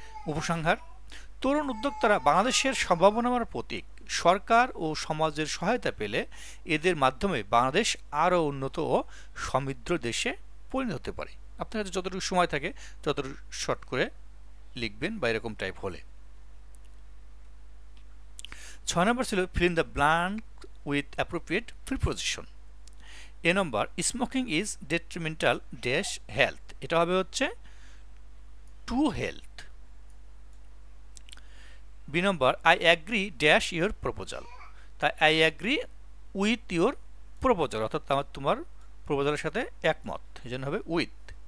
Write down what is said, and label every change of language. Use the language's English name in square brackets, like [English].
[Bangla] উপসংহার: তরুণ উদ্যোক্তারা বাংলাদেশের সম্ভাবনার প্রতীক। সরকার ও সমাজের সহায়তা পেলে এদের মাধ্যমে বাংলাদেশ আরও উন্নত ও সমৃদ্ধ দেশে পরিণত হতে পারে। আপনার কাছে যতটুকু সময় থাকে ততটুকু শর্ট করে লিখবেন বা এরকম টাইপ হলে। 6 নম্বর ছিল [English] fill in the blank with appropriate preposition। [Bangla] A number [English] smoking is detrimental dash health, [Bangla] এটা হবে হচ্ছে [English] to health। [Bangla] B number [English] I agree dash your proposal, [Bangla] তাই [English] I agree with your proposal [Bangla] অর্থাৎ তোমার প্রপোজালের সাথে একমত, এই জন্য হবে [English] with।